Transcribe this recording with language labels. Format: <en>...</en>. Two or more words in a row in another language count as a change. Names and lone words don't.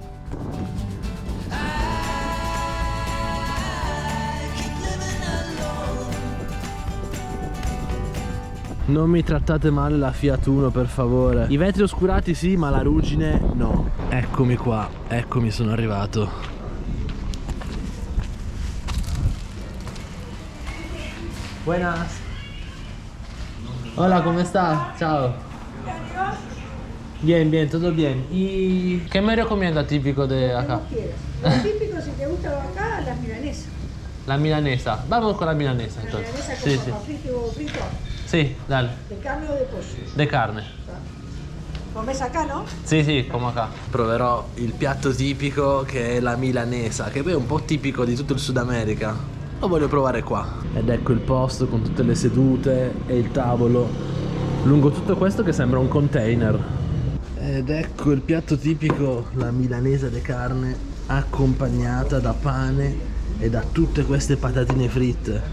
<it>Non mi trattate male la Fiat Uno, per favore. I vetri oscurati sì, ma la ruggine no. Eccomi qua, eccomi, sono arrivato.</it> <es>Buenas. Hola, ¿cómo estás? Ciao. Bien, bien, todo bien. ¿Y qué me recomienda típico de acá? Lo típico, si te gusta acá, las milanesas. La milanesa. Vamos con la milanesa La entonces. milanesa Sí, con sí. papa frito, Sí, dale. de carne o de pollo. De carne. Comes acá, ¿no? Sì, sì, come acá.</es> <it>Proverò il piatto tipico che è la milanesa, che poi è un po' tipico di tutto il Sud America. Lo voglio provare qua. Ed ecco il posto con tutte le sedute e il tavolo lungo tutto questo che sembra un container. Ed ecco il piatto tipico, la milanesa di carne accompagnata da pane e da tutte queste patatine fritte.</it>